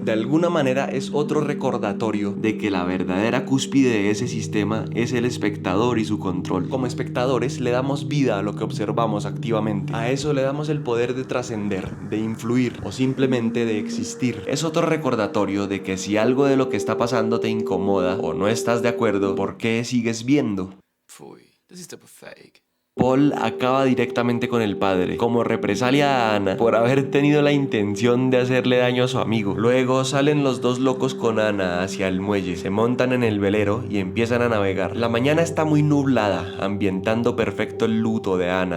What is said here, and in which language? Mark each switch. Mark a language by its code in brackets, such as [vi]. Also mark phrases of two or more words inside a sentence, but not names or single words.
[es] De alguna manera es otro recordatorio de que la verdadera cúspide de ese sistema es el espectador y su control. Como espectadores le damos vida a lo que observamos activamente. A eso le damos el poder de trascender, de influir o simplemente de existir. Es otro recordatorio de que si algo de lo que está pasando te incomoda o no estás de acuerdo, ¿por qué sigues viendo? [de] Pfui, das ist aber feig. [es] Paul acaba directamente con el padre, como represalia a Ana por haber tenido la intención de hacerle daño a su amigo. Luego salen los dos locos con Ana hacia el muelle, se montan en el velero y empiezan a navegar. La mañana está muy nublada, ambientando perfecto el luto de Ana.